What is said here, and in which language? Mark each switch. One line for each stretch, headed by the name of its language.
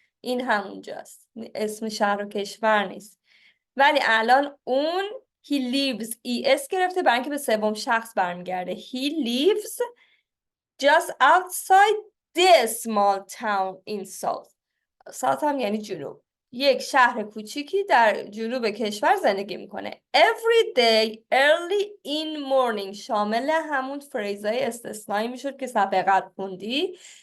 Persian: این همونجاست. اسم شهر و کشور نیست. ولی الان اون
English: he lives
Persian: es گرفته برای اینکه به سوم شخص برمیگرده.
English: He lives just outside the small town in south.
Persian: south هم یعنی جنوب. یک شهر کوچیکی در جنوب کشور زندگی میکنه.
English: Every day early in morning
Persian: شامل همون فریزهای استثنایی میشد که صفحه قبل خوندی.